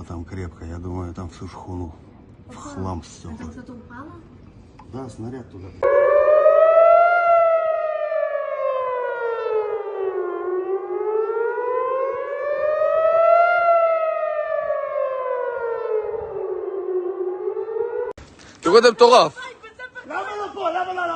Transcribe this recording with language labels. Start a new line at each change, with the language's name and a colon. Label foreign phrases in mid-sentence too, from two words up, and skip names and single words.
Russian: там крепко. Я думаю, там всю шхуну в хлам все. Там что-то упало? Да, снаряд туда.
Hebrew: תראו זה מטורף. למה לא פה? למה לא?